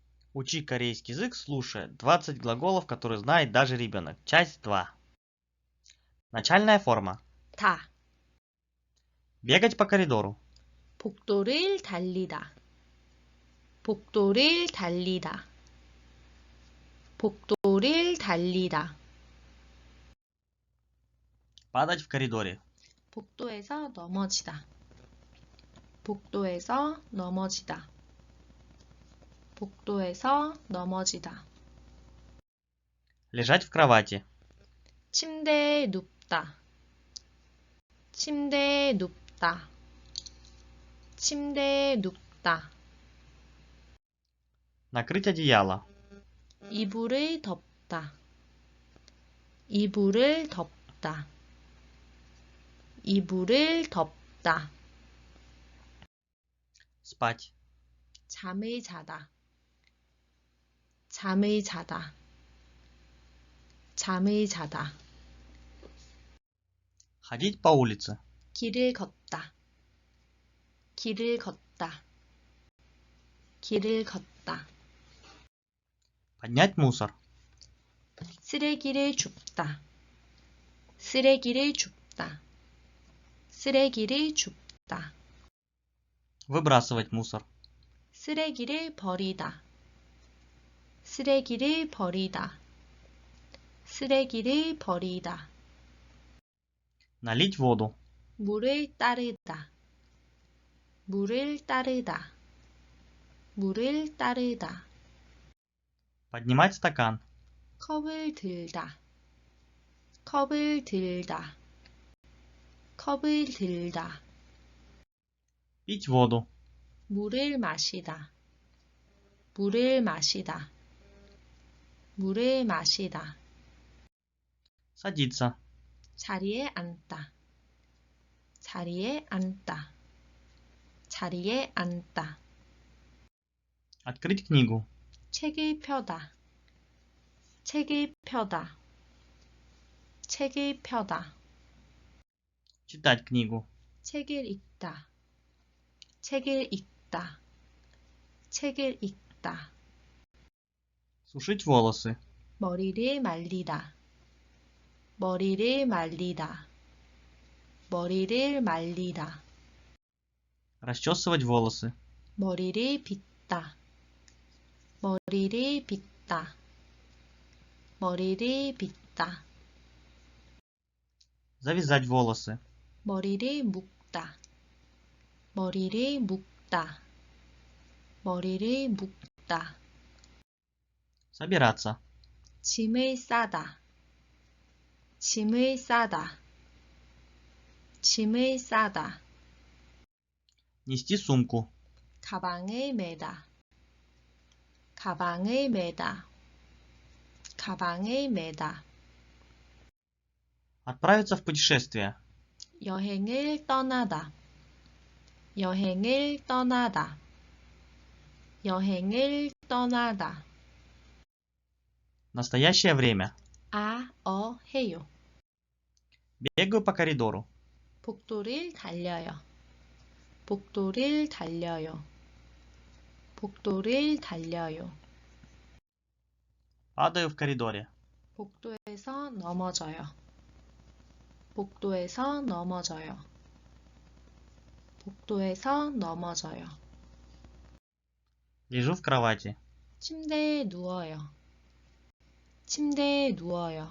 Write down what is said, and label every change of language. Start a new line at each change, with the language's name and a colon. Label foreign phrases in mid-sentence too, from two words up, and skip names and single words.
Russian: Учи корейский язык, слушая 20 глаголов, которые знает даже ребенок. Часть 2. Начальная форма.
Korean: 다.
Russian: Бегать по коридору.
Korean: 복도를 달리다. 복도를 달리다. 복도를 달리다.
Russian: Падать в коридоре.
Korean: 복도에서 넘어지다. 복도에서 넘어지다. 복도에서 넘어지다.
Russian: Лежать в кровати.
Korean: 침대에 눕다. 침대에 눕다. 침대에 눕다.
Russian: Накрыть одеяло.
Korean: 이불을 덮다. 이불을 덮다. 이불을 덮다.
Russian: Спать.
Korean: 잠을 자다. 잠을 자다. 잠을 자다.
Russian: Ходить по улице.
Korean: 길을 걷다. 길을 걷다. 길을 걷다.
Russian: Поднять мусор.
Korean: 쓰레기를 줍다. 쓰레기를 줍다. 쓰레기를 줍다.
Russian: Выбрасывать мусор.
Korean: 쓰레기를 버리다. 쓰레기를 버리다. 쓰레기를 버리다.
Russian: Налить воду.
Korean: 물을 따르다. 물을 따르다. 물을 따르다.
Russian: Поднимать стакан.
Korean: 컵을 들다. 컵을 들다. 컵을 들다.
Russian: Пить воду.
Korean: 물을 마시다. 물을 마시다. 물을 마시다.
Russian: Садиться.
Korean: 자리에 앉다. 자리에 앉다. 자리에 앉다.
Russian: Открыть книгу.
Korean: 책을 펴다. 책을 펴다. 책을 펴다.
Russian: Читать книгу.
Korean: 책을 읽다. 책을 읽다. 책을 읽다.
Russian: Сушить волосы.
Korean: 머리를 말리다. 머리를 말리다. 머리를 말리다.
Russian: Расчесывать волосы.
Korean: 머리를 빗다. 머리를 빗다. 머리를 빗다.
Russian: Завязать волосы.
Korean: 머리를 묶다. 머리를 묶다. 머리를 묶다.
Russian: Собираться.
Korean: 짐을 싸다. 짐을 싸다. 짐을 싸다.
Russian: Нести сумку.
Korean: 가방을 매다. 가방을 매다. 가방을 매다.
Russian: Отправиться в путешествие.
Korean: 여행을 떠나다. 여행을 떠나다. 여행을 떠나다.
Russian: Настоящее время.
Korean: 해요.
Russian: Бегаю по коридору.
Korean: 복도를 달려요. 복도를 달려요. 복도를 달려요.
Russian: Падаю в коридоре.
Korean: 복도에서 넘어져요. 복도에서 넘어져요. 복도에서 넘어져요.
Russian: Лежу в кровати.
Korean: 침대에 누워요. 침대에 누워요.